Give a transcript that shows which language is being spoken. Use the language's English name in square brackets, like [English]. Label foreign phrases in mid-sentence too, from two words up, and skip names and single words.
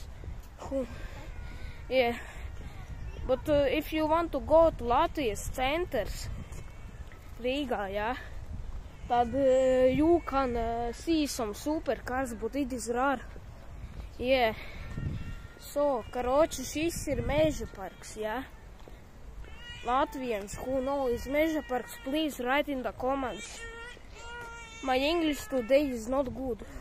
[English] Who, yeah. But if you want to go to Latvia's centers, Riga, yeah, tad you can see some supercars, but it is rare. Yeah. So, [Latvian] karoči, šis ir meža parks, [English] yeah. Latvians who know is [Latvian] meža parks, [English] please write in the comments. My English today is not good.